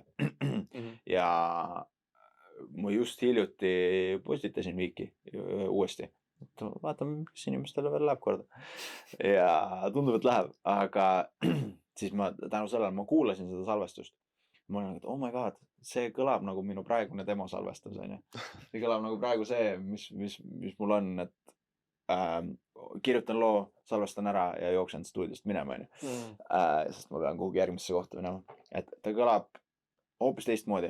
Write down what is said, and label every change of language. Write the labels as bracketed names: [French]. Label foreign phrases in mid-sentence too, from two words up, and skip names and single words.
[Estonian] Ja ma just hiljuti postitasin Viiki uuesti. Vaatame, mis inimestele veel läheb korda. Ja tundub, et läheb. Aga siis ma tänu sellele, ma kuulasin seda salvestust. Ma olin, et [English] oh my god, [Estonian] see kõlab nagu minu praegune demo salvestus. See kõlab nagu praegu see, mis mul on, et kirjutan loo, salvestan ära ja jooksen stuudiost minema. Sest ma pean kuhugi järgmisse kohta minema. Et ta kõlab hoopis teistmoodi.